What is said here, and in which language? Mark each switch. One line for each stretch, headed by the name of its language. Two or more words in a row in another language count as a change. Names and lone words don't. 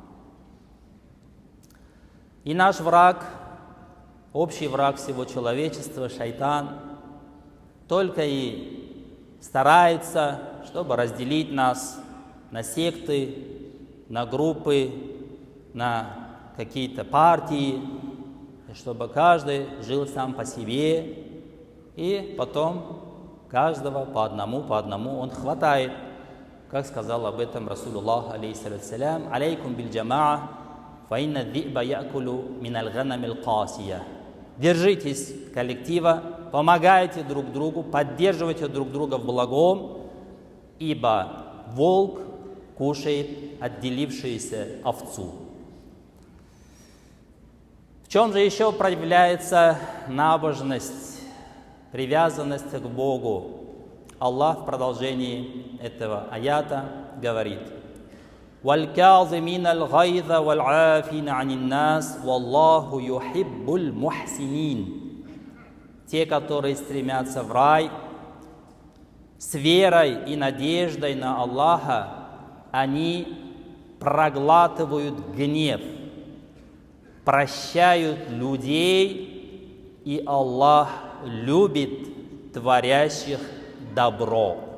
Russian: И наш враг, общий враг всего человечества, шайтан, только и старается, чтобы разделить нас на секты, на группы, на какие-то партии, чтобы каждый жил сам по себе, и потом каждого по одному он хватает. Как сказал об этом Расулуллах, алейхиссалям,
Arabic: «عليكم بالجماعة، فإن الذئب يأكل من الغنم القاصية».
Russian: Держитесь коллектива, помогайте друг другу, поддерживайте друг друга в благом, ибо волк кушает отделившуюся овцу. В чем же еще проявляется набожность, привязанность к Богу? Аллах в продолжении этого аята говорит:
Arabic: «والكاظمين الغيظ والعافين عن الناس، والله يحب المحسنين».
Russian: Те, которые стремятся в рай с верой и надеждой на Аллаха, они проглатывают гнев, прощают людей, и Аллах любит творящих добро.